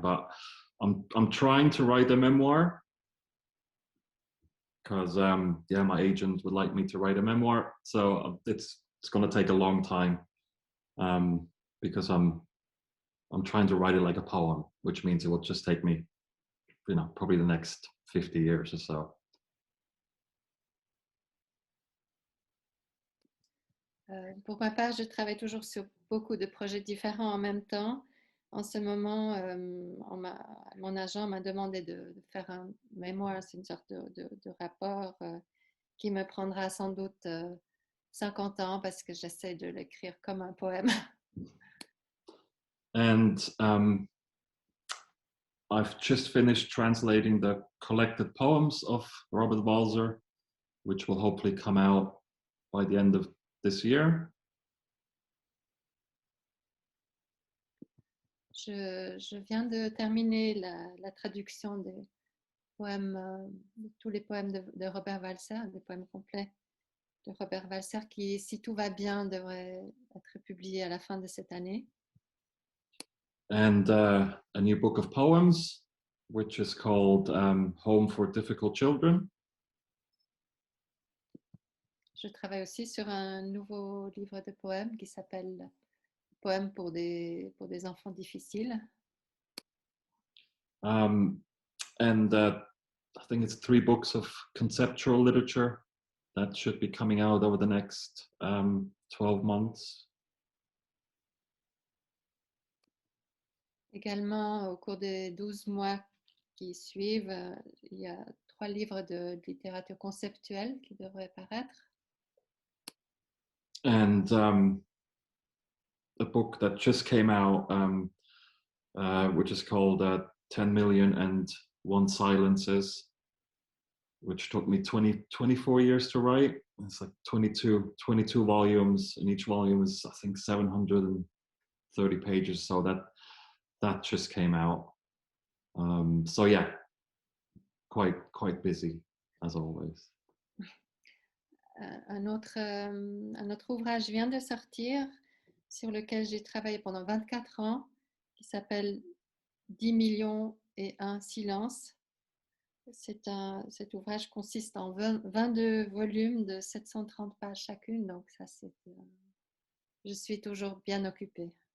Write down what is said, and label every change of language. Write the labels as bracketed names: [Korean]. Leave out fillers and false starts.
[English] But I'm trying to write a memoir because yeah, my agent would like me to write a memoir. So it's going to take a long time because I'm trying to write it like a poem, which means it will just take me, you know, probably the next 50 years or so. [French] Pour ma part, je travaille toujours sur beaucoup de projets différents en même temps. En ce moment, mon agent m'a demandé de faire un mémoire, c'est une sorte de rapport qui me prendra sans doute 50 ans parce que j'essaie de l'écrire comme un poème. [English] And I've just finished translating the collected poems of Robert Walser, which will hopefully come out by the end of this year. [French] Je viens de terminer la traduction des poèmes, de tous les poèmes de Robert Walser, des poèmes complets de Robert Walser qui, si tout va bien, devrait être publié à la fin de cette année. [English] And a new book of poems, which is called Home for Difficult Children. [French] Je travaille aussi sur un nouveau livre de poèmes qui s'appelle Poèmes pour des enfants difficiles. [English] And I think it's 3 books of conceptual literature that should be coming out over the next 12 months. [French] Également, au cours des 12 mois qui suivent, il y a 3 livres de littérature conceptuelle qui devraient paraître. [English] And a book that just came out, which is called 10 Million and One Silences, which took me 24 years to write. It's like 22 volumes, and each volume is, I think, 730 pages. So that just came out. So yeah, quite busy as always. [French] Un autre ouvrage vient de sortir sur lequel j'ai travaillé pendant 24 ans qui s'appelle 10 millions et un silences. Cet ouvrage consiste en 22 volumes de 730 pages chacune, donc ça je suis toujours bien occupée.